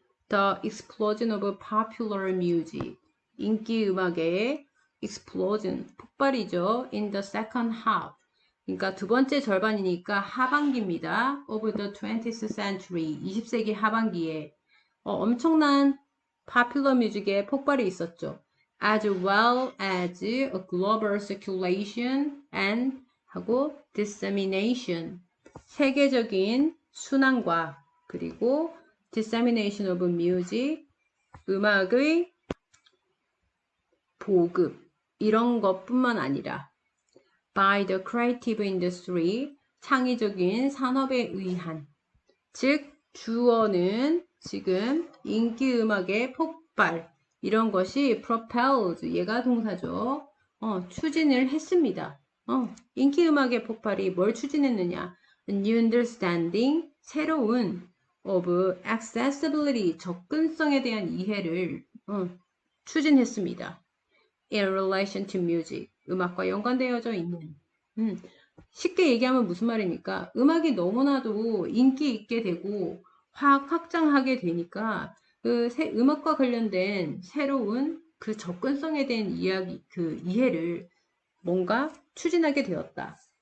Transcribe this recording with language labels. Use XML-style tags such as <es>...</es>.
<en>The explosion of popular music.</en> <ko>인기 음악의 explosion, 폭발이죠.</ko> <en>In the second half.</en> <ko>그러니까 두 번째 절반이니까 하반기입니다.</ko> <en>Of the 20th century.</en> <ko>20세기 하반기에 엄청난 popular music의 폭발이 있었죠.</ko> <en>As well as a global circulation and</en> <ko>하고</ko> <en>dissemination.</en> <ko>세계적인 순환과 그리고</ko> <en>dissemination of music,</en> <ko>음악의 보급, 이런 것뿐만 아니라</ko> <en>by the creative industry,</en> <ko>창의적인 산업에 의한. 즉, 주어는 지금 인기 음악의 폭발, 이런 것이 propelled, 얘가 동사죠. 추진을 했습니다. 인기 음악의 폭발이 뭘 추진했느냐?</ko> <en>A new understanding,</en> <ko>새로운</ko> <en>of accessibility,</en> <ko>접근성에 대한 이해를 추진했습니다.</ko> <en>In relation to music,</en> <ko>음악과 연관되어져 있는. 쉽게 얘기하면 무슨 말입니까? 음악이 너무나도 인기 있게 되고 확장하게 되니까 음악과 관련된 새로운 그 접근성에 대한 이해를 뭔가 추진하게 되었다.</ko>